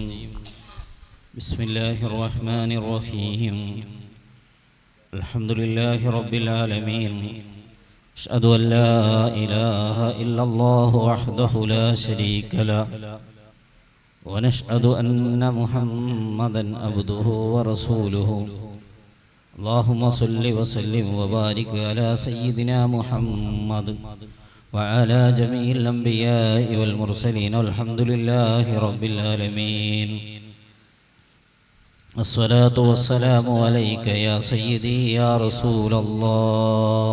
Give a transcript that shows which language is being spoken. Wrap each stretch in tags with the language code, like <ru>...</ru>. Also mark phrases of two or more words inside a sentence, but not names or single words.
<ar>بسم الله الرحمن الرحيم. الحمد لله رب العالمين. أشهد أن لا إله إلا الله وحده لا شريك له ونشهد أن محمدا عبده ورسوله. اللهم صل وسلم وبارك على سيدنا محمد وعلى جميع الأنبياء والمرسلين والحمد لله رب العالمين. الصلاة والسلام عليك يا سيدي يا رسول الله.</ar>